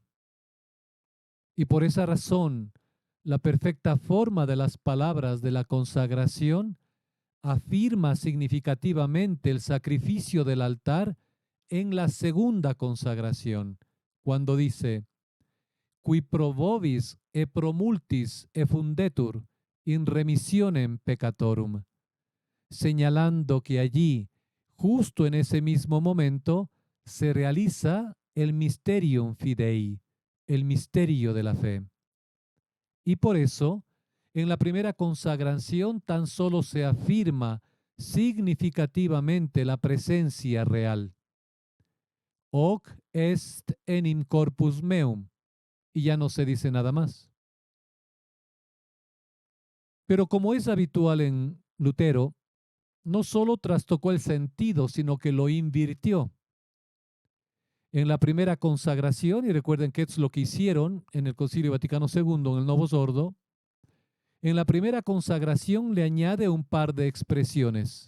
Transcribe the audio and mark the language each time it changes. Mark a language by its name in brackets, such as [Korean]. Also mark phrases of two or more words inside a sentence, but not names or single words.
[Spanish] Y por esa razón, la perfecta forma de las palabras de la consagración afirma significativamente el sacrificio del altar en la segunda consagración, cuando dice, [Latin] qui pro vobis e pro multis effundetur in remissionem peccatorum, [Spanish] señalando que allí, justo en ese mismo momento, se realiza el [Latin] mysterium fidei, [Spanish] el misterio de la fe. Y por eso, en la primera consagración tan solo se afirma significativamente la presencia real. [Latin] Hoc est enim corpus meum. [Spanish] Y ya no se dice nada más. Pero como es habitual en Lutero, no solo trastocó el sentido, sino que lo invirtió. En la primera consagración, y recuerden que es lo que hicieron en el Concilio Vaticano II, en el Novus Ordo, en la primera consagración le añade un par de expresiones.